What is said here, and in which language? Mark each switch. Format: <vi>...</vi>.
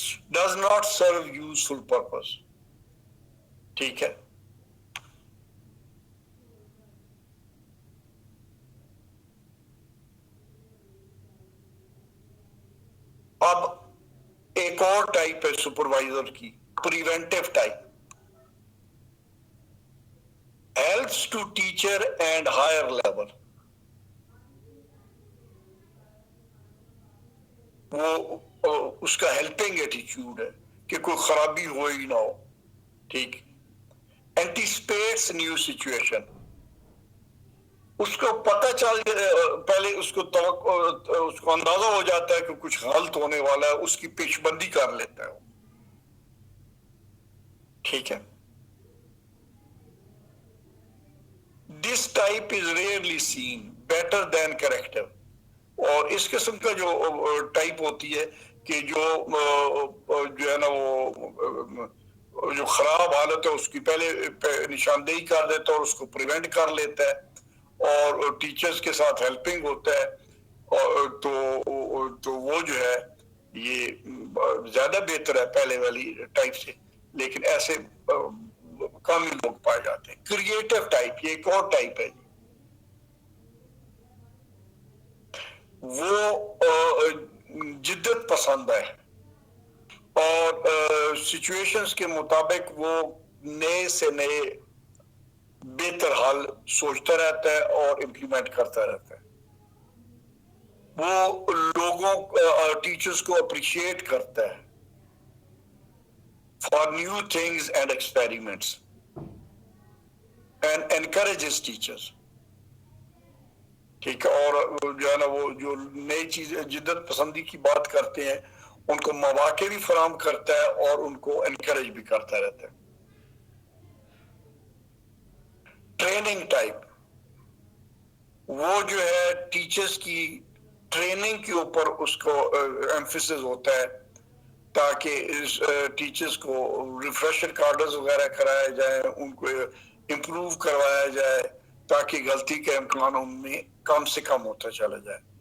<en>Does not serve useful purpose.</en> <ur>ٹھیک ہے. اب ایک اور ٹائپ ہے سپروائزر کی preventive type.</ur> <en>helps to teacher and higher level.</en> <ur>وہ اس کا ہیلپنگ ایٹیچیوڈ ہے کہ کوئی خرابی ہو ہی نہ ہو. ٹھیک.</ur> <en>Anticipates new situation.</en> <ur>اس کو پتہ چل پہلے اس کو اندازہ ہو جاتا ہے کہ کچھ غلط ہونے والا ہے اس کی پیش بندی کر لیتا ہے. ٹھیک ہے.</ur> <en>This type is rarely seen, better than corrective.</en> <ur>اور اس قسم کا جو ٹائپ ہوتی ہے کہ جو ہے نا وہ جو خراب حالت ہے اس کی پہلے نشاندہی کر دیتا ہے اور اس کو پریونٹ کر لیتا ہے اور ٹیچرز کے ساتھ ہیلپنگ ہوتا ہے تو وہ جو ہے یہ زیادہ بہتر ہے پہلے والی ٹائپ سے لیکن ایسے کم ہی لوگ پائے جاتے ہیں. کریٹو ٹائپ یہ ایک اور ٹائپ ہے. وہ جدت پسند ہے اور سچویشنز کے مطابق وہ نئے سے نئے بہتر حل سوچتا رہتا ہے اور امپلیمنٹ کرتا رہتا ہے. وہ لوگوں ٹیچرز کو اپریشیٹ کرتا ہے</ur> <en>for new things and experiments and encourages teachers.</en> <ur>ٹھیک ہے. اور جو ہے نا وہ جو نئی چیزیں جدت پسندی کی بات کرتے ہیں ان کو مواقع بھی فراہم کرتا ہے اور ان کو انکریج بھی کرتا رہتا ہے. ٹریننگ ٹائپ وہ جو ہے ٹیچرز کی ٹریننگ کے اوپر اس کو ایمفیسس ہوتا ہے تاکہ ٹیچرز کو ریفریشر کارڈز وغیرہ کرائے جائیں ان کو امپروو کروایا جائے تاکہ غلطی کا امکان ان میں کم سے کم ہوتا چلا جائے.</ur>